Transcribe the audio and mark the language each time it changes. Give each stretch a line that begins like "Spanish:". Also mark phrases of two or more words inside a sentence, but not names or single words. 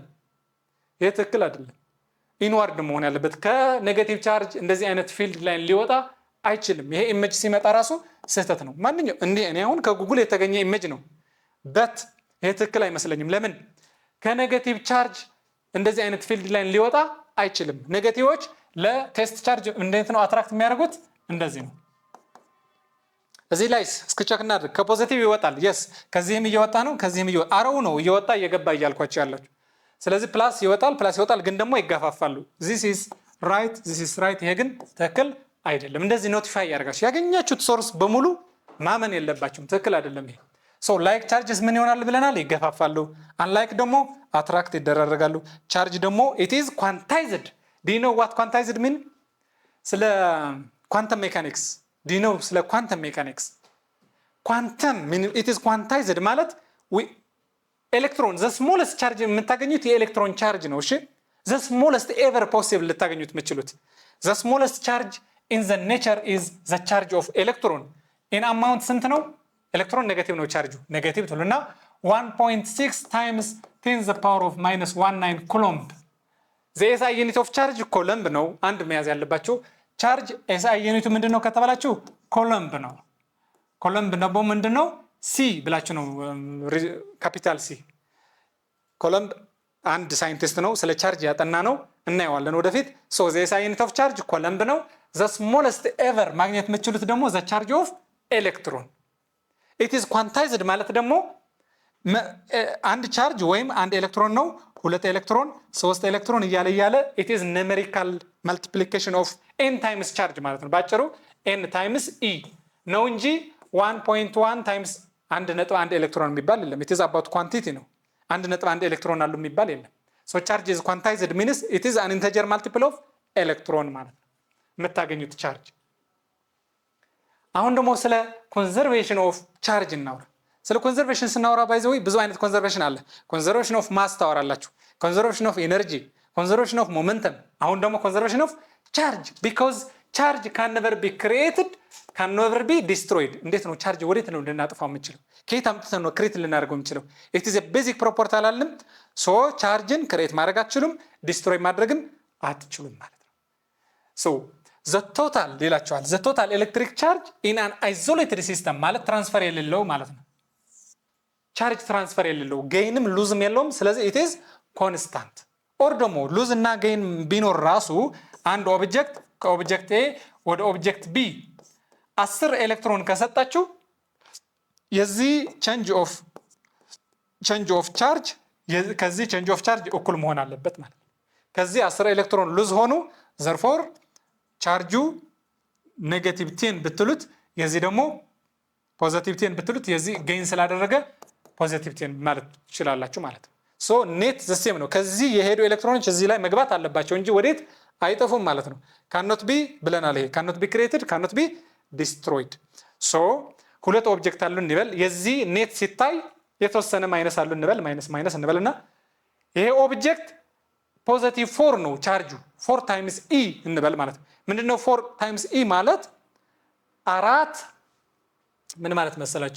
Amharic: ይሄ ትክክል አይደለም። ኢንዋርድ መሆን ያለበት ከኔጌቲቭ ቻርጅ እንደዚህ አይነት ፊልድ ላይ ሊወጣ አይችልም። ይሄ ኢሜጅ ሲመጣ ራሱ ስህተት ነው። ማንኛው እኔ አሁን ከጉግል የተገኘ ኢሜጅ ነው በት ይሄ ትክክል አይመስለኝም። ለምን ከኔጌቲቭ ቻርጅ እንደዚህ አይነት ፊልድ ላይ ሊወጣ አይችልም። ኔጌቲቮች ለቴስት ቻርጅ እንዴት ነው አትራክት የሚያደርጉት? እንደዚህ ነው። እዚህ ላይ እስኪ ቼክ እናድርግ። ከፖዚቲቭ ይወጣል። የስ ከዚህም እየወጣ ነው፣ ከዚህም እየወጣ አረው ነው እየወጣ እየገባ እያልኳቸው ያላችሁ። ስለዚህ ፕላስ ይወጣል፣ ግን ደግሞ ይጋፋፋሉ።
English: this is right this is right
Amharic: ይሄ ግን ትክክል አይደለም። እንደዚህ ኖቲፋይ ያደርጋችሁ ያገኛችሁት ሶርስ በሙሉ ማመን የለባችሁም ትክክል አይደለም ይሄ።
English: so like charges
Amharic: ምን ይሆናል ብለናል? ይገፋፋሉ። አንላይክ ደግሞ አትራክት ይደራረጋሉ። ቻርጅ ደግሞ
English: it is quantized. do you know what quantized mean?
Amharic: ስለ ኳንተም ሜካኒክስ
English: do you know
Amharic: ስለ ኳንተም ሜካኒክስ ኳንተም
English: it is quantized
Amharic: ማለት ኤሌክትሮን
English: the smallest charge
Amharic: የምታገኙት የኤሌክትሮን ቻርጅ ነው። እሺ
English: the smallest ever possible
Amharic: ልታገኙት የምትችሉት
English: the smallest charge in the nature is the charge of electron in amount
Amharic: ስንት ነው? ኤሌክትሮን ኔጌቲቭ ነው ቻርጁ ኔጌቲቭ ትሉና 1.6 times 10
English: the power of
Amharic: -19 ኩሎምብ
English: the SI unit of charge
Amharic: ኩሎምብ ነው። አንድ መያዝ ያለባችሁ ቻርጅ SI ዩኒቱ ምንድነው ከተባላችሁ ኩሎምብ ነው። ኩሎምብ ደግሞ ምንድነው? ሲ ብላችሁ ነው ካፒታል ሲ። ኩሎምብ አንድ ሳይንቲስት ነው ስለ ቻርጅ ያጠና ነው እናየዋለን ወደፊት።
English: so the SI unit of charge
Amharic: ኩሎምብ ነው። the
English: smallest ever
Amharic: ማግኘት የምትችሉት ደግሞ
English: the charge of electron it is quantized
Amharic: ማለት ደግሞ አንድ ቻርጅ ወይም አንድ ኤሌክትሮን ነው ሁለት ኤሌክትሮን ሶስት ኤሌክትሮን እያለ
English: it is numerical multiplication of n times charge
Amharic: ማለት ነው። ባጭሩ n times e ነው እንጂ 1.1 times 1.1 ኤሌክትሮን የሚባል የለም።
English: it is about quantity
Amharic: ነው 1.1 ኤሌክትሮን አሉ የሚባል የለም።
English: so charge is quantized means it is an integer multiple of electron
Amharic: ማለት ነው የምታገኙት ቻርጅ። አሁን ደግሞ ስለ
English: conservation of charge
Amharic: እናውራ። ስለ ኮንዘርቬሽን ስናወራ ባይዘው ብዙ አይነት ኮንዘርቬሽን አለ።
English: conservation of mass
Amharic: ታወራላችሁ፣
English: conservation of energy፣ conservation of momentum።
Amharic: አሁን ደግሞ
English: conservation of charge because charge can never be created can never be destroyed።
Amharic: እንዴት ነው ቻርጅ ወዴት ነው ልናጠፋው የምንችለው? ከየት አምጥተን ነው ክሬት ልናደርገው የምንችለው?
English: it is a basic property
Amharic: አላልንም? ሶ ቻርጅን ክሬት ማድረግ አትችሉም፣ ዲስትሮይ ማድረግም አትችሉም ማለት ነው። ሶ
English: the total
Amharic: ይላችኋል
English: the total electric charge in an isolated system
Amharic: ማለት ትራንስፈር የሌለው ማለት ነው። ቻርጅ ትራንስፈር የሌለው ጌይንም ሉዝም የለውም። ስለዚህ
English: it is constant or
Amharic: ደግሞ ሉዝ እና ጌይን ቢኖር ራሱ አንድ ኦብጀክት ከኦብጀክት A ወደ ኦብጀክት B 10 ኤሌክትሮን ከሰጣችሁ የዚህ
English: change of charge
Amharic: ከዚህ
English: change of charge
Amharic: እኩል መሆን አለበት ማለት ነው። ከዚህ 10 ኤሌክትሮን ሉዝ ሆኑ therefore ቻርጁ ኔጌቲቭ 10 ብትሉት የዚህ ደግሞ ፖዚቲቭ 10 ብትሉት የዚህ ጌይን ስላደረገ ፖዚቲቭ 10 ማለት ትችላላችሁ ማለት ነው።
English: so net the same
Amharic: ነው። ከዚህ የሄዱ ኤሌክትሮኖች እዚህ ላይ መግባት አለባቸው እንጂ ወዴት አይጠፉም ማለት ነው።
English: cannot be
Amharic: ብለናል። ይሄ
English: cannot be created cannot be destroyed።
Amharic: ሶ ሁለት ኦብጀክት አሉ እንበል። የዚህ ኔት ሲታይ የተወሰነ ማይነስ አሉ እንበል ማይነስ እንበልና ይሄ ኦብጀክት ፖዚቲቭ 4 ነው ቻርጁ 4 ታይምስ e እንበል ማለት ነው። ምንድነው 4 ታይምስ e ማለት አራት ምን ማለት መሰላችሁ?